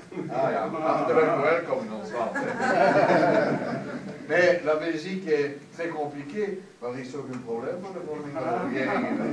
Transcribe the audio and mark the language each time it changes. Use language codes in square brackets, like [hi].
[nl] Ah ja, hartelijk welkom in ons land. [fr] Mais la Belgique est très compliquée. [nl] Er is ook een probleem van de vorming van de regering.